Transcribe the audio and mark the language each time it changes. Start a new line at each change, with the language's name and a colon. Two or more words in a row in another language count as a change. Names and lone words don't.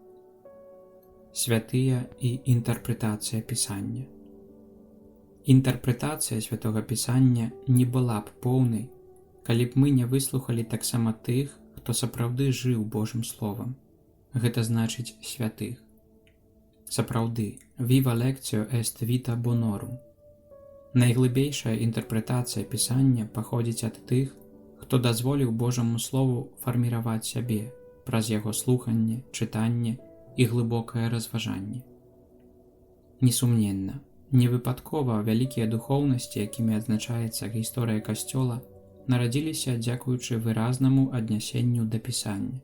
Belarusian: Святыя і інтэрпрэтацыя пісання. Інтэрпрэтацыя святога пісання не была б поўнай, калі б мы не выслухалі таксама тых, хто сапраўды жыў Божым Словам. Гэта значыць святых. Сапраўды,
Latin: viva lectio est vita bonorum.
Belarusian: Найглыбейшая інтэрпрэтацыя пісання паходзіць ад тых, хто дазволіў Божаму Слову фарміраваць сябе праз яго слуханне, чытанне і глыбокае разважанне. Несумненна, невыпадкова вялікія духоўнасці, якімі адзначаецца гісторыя касцёла, нарадзіліся дзякуючы выразнаму аднясенню да пісання.